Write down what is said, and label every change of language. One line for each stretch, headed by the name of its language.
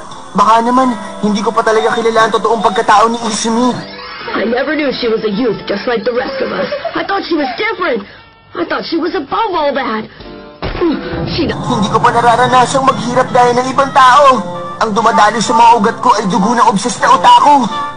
Filipino: Baka naman, hindi ko pa talaga kilala ang totoong pagkatao ni Izumi.
English: I never knew she was a youth just like the rest of us. I thought she was different. I thought she was above all that.
Filipino: Hindi ko pa nararanasang maghirap dahil ng ibang tao. Ang dumadalo sa mga ugat ko ay dugo ng obses na otaku.